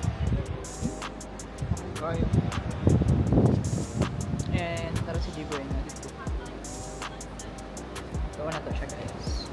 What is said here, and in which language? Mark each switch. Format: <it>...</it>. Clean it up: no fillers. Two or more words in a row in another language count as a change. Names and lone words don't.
<tl>Kayo. And tara si G-Boy na dito. Ito na to siya guys.</tl>